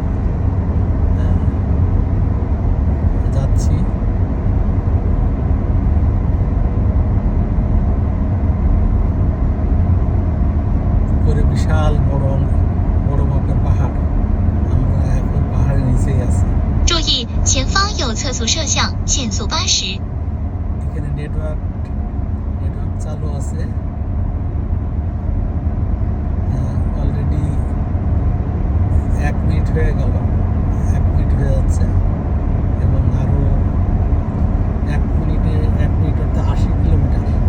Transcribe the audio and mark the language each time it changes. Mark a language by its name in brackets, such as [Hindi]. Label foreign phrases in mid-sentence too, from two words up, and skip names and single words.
[Bangla] যাচ্ছি। করে বিশাল বড় বড় মাপের পাহাড়। আমরা এখন পাহাড়ের নিচেই আছি। [Chinese] 注意，前方有测速摄像，限速80。 [Bangla] এখানে নেটওয়ার্ক চালু আছে। অলরেডি 1 মিনিট হয়ে গেল, 1 মিনিট হয়ে যাচ্ছে এবং আরো 1 মিনিট অর্থাৎ 80 কিলোমিটার।